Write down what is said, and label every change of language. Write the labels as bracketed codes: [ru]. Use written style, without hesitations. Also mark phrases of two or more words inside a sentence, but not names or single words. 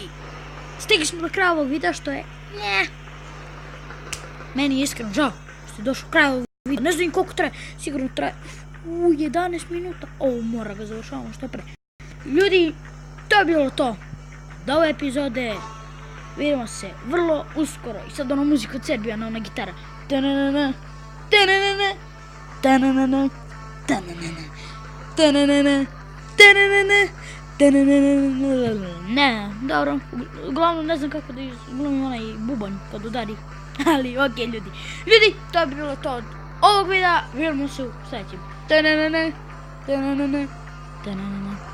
[bs] Stigli smo do kraja ovog videa što je... Meni je iskreno žao što ste došli do kraja ovog videa. Ne znam koliko traje. Sigurno traje 11 minuta. Mora ga završavamo što pre. Ljudi, to je bilo to. Do ove epizode. Vidimo se vrlo uskoro. I sad ono muzika od Serbijana, ona gitara. Ta-na-na-na, ta-na-na-na, ta-na-na-na, ta-na-na-na, ta-na-na-na, ta-na-na-na, ta-na-na-na. Ne, dobro. Uglavnom ne znam kako da izglumim onaj bubanj kad udari. Ali okej ljudi. Ljudi, to je bilo to od ovog videa. Vidimo se u sljedećem. Ta-na-na-na, ta-na-na-na, ta-na-na-na.